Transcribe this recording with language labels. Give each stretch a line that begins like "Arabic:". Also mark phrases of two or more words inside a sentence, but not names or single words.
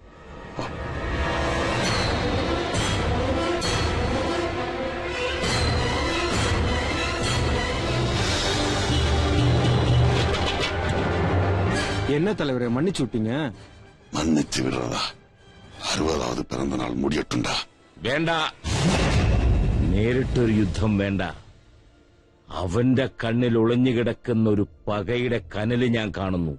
Tamil: என்ன தலைவரை மன்னிச்சு விட்டீங்க? மன்னிச்சு விடுறதா? 60வது பிறந்த நாள் முடியட்டுண்டா.
Malayalam: വേണ്ട, നേരിട്ടൊരു യുദ്ധം വേണ്ട. അവന്റെ കണ്ണിൽ ഒളിഞ്ഞുകിടക്കുന്ന ഒരു പകയുടെ കനല് ഞാൻ കാണുന്നു.